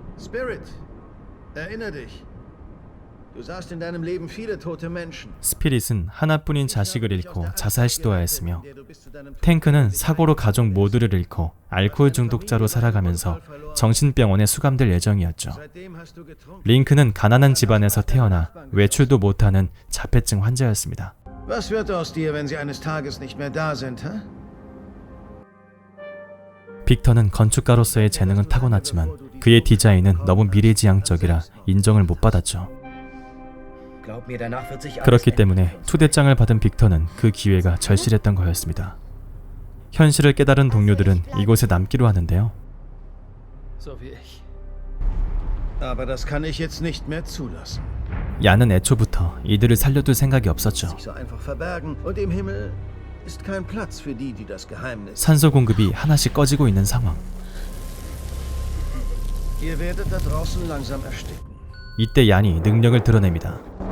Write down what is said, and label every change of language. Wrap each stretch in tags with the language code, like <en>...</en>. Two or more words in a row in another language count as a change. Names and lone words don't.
<de>Spirit, erinnere dich. Du sahst in deinem Leben viele tote Menschen.</de> <ko>스피릿은 하나뿐인 자식을 잃고 자살 시도하였으며 탱크는 사고로 가족 모두를 잃고 알코올 중독자로 살아가면서 정신병원에 수감될 예정이었죠. 링크는 가난한 집안에서 태어나 외출도 못하는 자폐증 환자였습니다.</ko> <de>Was wird aus dir, wenn sie eines Tages nicht mehr da sind, hä?</de> <ko>빅터는 건축가로서의 재능은 타고났지만 그의 디자인은 너무 미래지향적이라 인정을 못 받았죠. 그렇기 때문에 초대장을 받은 빅터는 그 기회가 절실했던 거였습니다. 현실을 깨달은 동료들은 이곳에 남기로 하는데요.</ko> <de>Aber das kann ich jetzt nicht mehr zulassen.</de> <ko>얀은 애초부터 이들을 살려둘 생각이 없었죠.</ko> <de>So einfach verbergen und im Himmel ist kein Platz für die, die das Geheimnis.</de> <ko>산소 공급이 하나씩 꺼지고 있는 상황.</ko> <de>Ihr werdet da draußen langsam ersticken.</de> <ko>이때 얀이 능력을 드러냅니다.</ko>